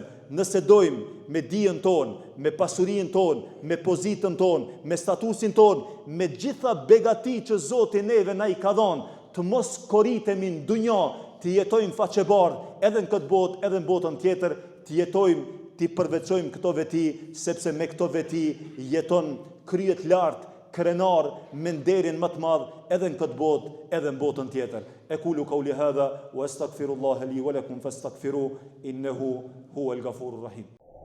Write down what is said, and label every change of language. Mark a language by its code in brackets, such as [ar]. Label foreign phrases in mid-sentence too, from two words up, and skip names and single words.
[sq] Nëse dojmë me dijen tonë, me pasurinë tonë, me pozitën tonë, me statusin tonë, me gjitha begati që Zoti neve na i ka dhënë, të mos korritemi në dunja, të jetojmë faqebardh edhe në këtë botë, edhe në botën tjetër, të jetojmë, të përveçojmë këto veti, sepse me këto veti jeton kryet lartë, krenar me nderin më të madh edhe në këtë botë, edhe në botën tjetër. [ar] أقول قولي هذا وأستغفر الله لي ولكم فاستغفروه إنه هو الغفور الرحيم.